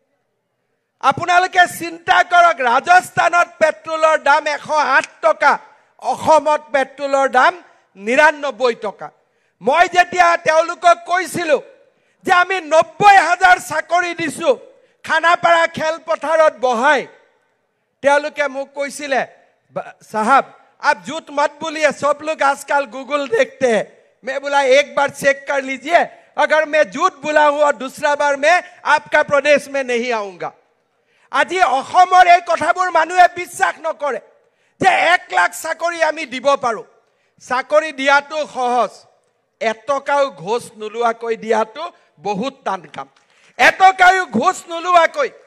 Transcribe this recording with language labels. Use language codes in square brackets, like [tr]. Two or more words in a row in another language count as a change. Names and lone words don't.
[as] আপোনালোকে চিন্তা কৰক ৰাজস্থানত পেট্ৰলৰ দাম 108 টকা অসমত পেট্ৰলৰ দাম 99 টকা মই যেতিয়া তেওঁলোকক কৈছিলোঁ যে আমি 90,000 চাকৰি দিছো খানাপাৰা খেলপথাৰত বহাই তেওঁলোকে মোক কৈছিলে [hi] साहब आप झूठ मत बोलिए सब लोग आजकल गूगल देखते हैं मैं बोला एक बार चेक कर लीजिए अगर मैं झूठ बोला हूं और दूसरा बार मैं आपका प्रदेश में नहीं आऊंगा [as] আজি অসমৰ এই কথাবোৰ মানুহে বিশ্বাস নকৰে যে 1 লাখ চাকৰি আমি দিব পাৰো চাকৰি দিয়াটো সহজ এটকাও ঘোষ নলুৱাকৈ দিয়াটো বহুত টান কাম এটকাও ঘোষ নলুৱাকৈ